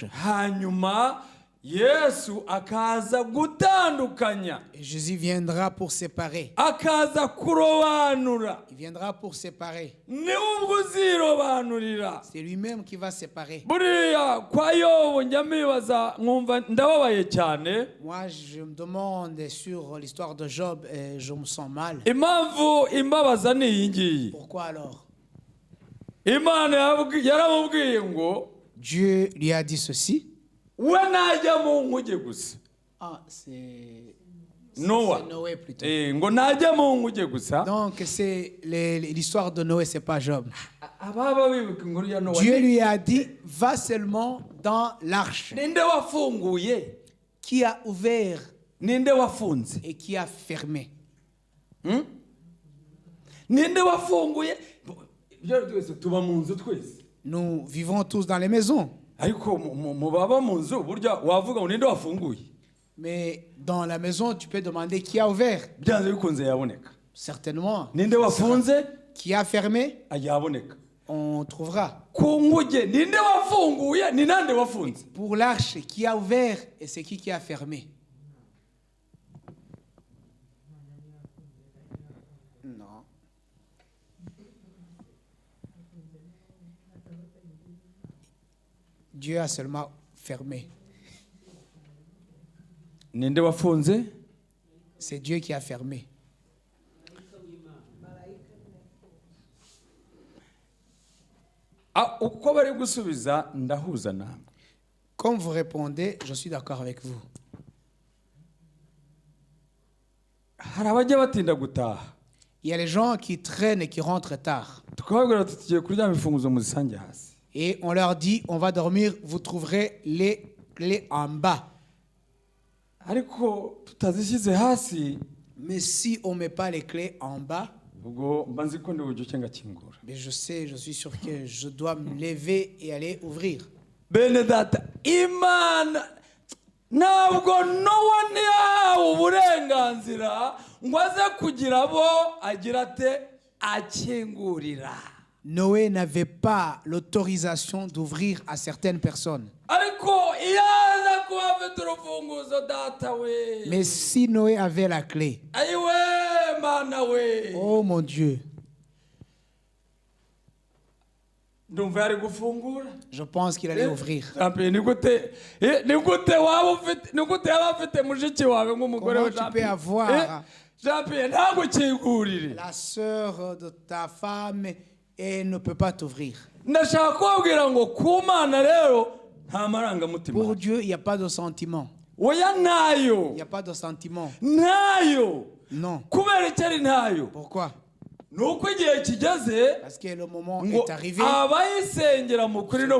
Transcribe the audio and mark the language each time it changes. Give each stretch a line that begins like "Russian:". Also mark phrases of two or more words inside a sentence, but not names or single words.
Kinyarwanda: Hanyuma Yesu akaza gutandukanya,
French: Et Jésus viendra pour séparer.
Kinyarwanda: akaza kurobanura.
French: Il viendra pour séparer.
Kinyarwanda: Ni ubwo uzirobanurira.
French: C'est lui-même qui va séparer.
Kinyarwanda: Buriya kwa Yobu njya mbibaza nkumva ndababaye cyane.
French: Moi, je me demande sur l'histoire de Job et je me sens mal.
Kinyarwanda: Impamvu imbabaza ni iyi ngiyi.
French: Pourquoi alors?
Kinyarwanda: Imana yaramubwiye ngo
French: Dieu lui a dit ceci.
Kinyarwanda: we najya mu nkuge gusa.
French: Ah, c'est Noah. Noé plutôt.
Kinyarwanda: Ngo najya mu nkuge gusa.
French: Donc, c'est l'histoire de Noé, c'est pas Job.
Kinyarwanda: Ababa bibuka inkuru ya Noah.
French: Dieu lui a dit, va seulement dans l'arche.
Kinyarwanda: Ninde wafunguye?
French: Qui a ouvert
Kinyarwanda: Ninde wafunze?
French: et qui a fermé?
Kinyarwanda: Ninde wafunguye? ibyo twese tuba mu nzu twese.
French: Nous vivons tous dans les maisons.
Kinyarwanda: Ariko mu baba mu nzu burya wavuga ngo ninde wafunguye.
French: Mais dans la maison, tu peux demander qui a ouvert.
Kinyarwanda: Byanze bikunze yaboneka.
French: Certainement.
Kinyarwanda: Ninde wafunze?
French: Qui a fermé?
Kinyarwanda: Yaboneka.
French: On trouvera.
Kinyarwanda: Ku nguge ninde wafunguye ni nande wafunze?
French: Pour l'arche, qui a ouvert et c'est qui a fermé? Non. Dieu a seulement fermé.
Kinyarwanda: Ninde wafunze?
French: C'est Dieu qui a fermé.
Kinyarwanda: Uko bari gusubiza ndahuza namwe.
French: Comme vous répondez, je suis d'accord avec vous.
Kinyarwanda: Hari abajya batinda gutaha.
French: Il y a les gens qui traînent et qui rentrent tard.
Kinyarwanda: Tukababwira tugiye kuryama imfunguzo muzisange hasi.
French: Et on leur dit, on va dormir, vous trouverez les clés en bas.
Kinyarwanda: Ariko tutazishyize hasi.
French: Mais si on ne met pas les clés en bas,
Kinyarwanda: ubwo mba nzi ko ndi bubyuke ngakingura.
French: mais je sais, je suis sûr que je dois me lever et aller ouvrir.
Kinyarwanda: Bene data, Imana ntabwo Nowa ntiyahawe uburenganzira ngo aze kugira abo agira ate akingurira.
French: Noé n'avait pas l'autorisation d'ouvrir à certaines personnes.
Kinyarwanda: Ariko iyo aza kuba afite urufunguzo data we.
French: Mais si Noé avait la clé,
Kinyarwanda: ayiwe mana we.
French: oh mon Dieu,
Kinyarwanda: ndumva yari gufungura.
French: je pense qu'il allait ouvrir.
Kinyarwanda: Ni gute yaba afite mushiki wawe nk'umugore wa
French: Comment tu peux avoir
Kinyarwanda: Jean-Pierre ntagukingurire.
French: la sœur de ta femme et ne peut pas t'ouvrir?
Kinyarwanda: Ndashaka kubabwira ngo ku Mana rero nta marangamutima.
French: Pour Dieu, il n'y a pas de sentiment.
Kinyarwanda: Oya ntayo.
French: Il n'y a pas de sentiment.
Kinyarwanda: Ntayo.
French: Non.
Kinyarwanda: Kubera icyo ari ntayo.
French: Pourquoi?
Kinyarwanda: Nuko igihe kigeze
French: Parce que le moment
Kinyarwanda: ngo
French: est arrivé
Kinyarwanda: abayisengera mu kuri no mu